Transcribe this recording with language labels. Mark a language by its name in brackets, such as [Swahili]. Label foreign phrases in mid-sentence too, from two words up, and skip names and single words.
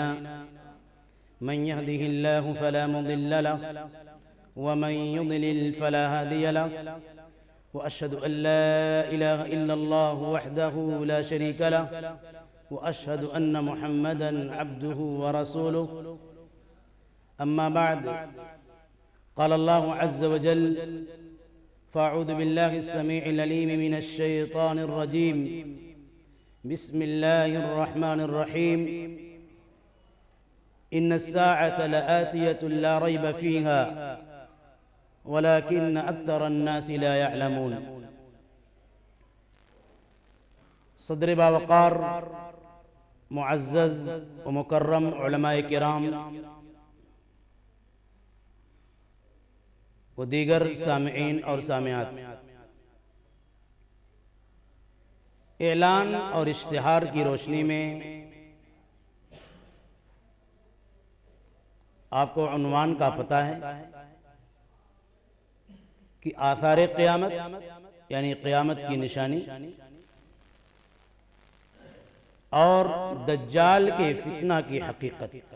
[Arabic] من يهده الله فلا مضل له ومن يضلل فلا هادي له وأشهد أن لا إله إلا الله وحده لا شريك له وأشهد أن محمدا عبده ورسوله. أما بعد، قال الله عز وجل فأعوذ بالله السميع العليم من الشيطان الرجيم. بسم الله الرحمن الرحيم. إن الساعة لآتية لا ريب فيها ولكن أكثر الناس لا يعلمون. [Urdu] صدر باوقار معزز و مکرم علمائے کرام و دیگر سامعین اور سامعات، اعلان اور اشتہار کی روشنی میں آپ کو عنوان کا پتا ہے کہ آثار قیامت یعنی قیامت کی نشانی اور دجال کے فتنہ کی حقیقت.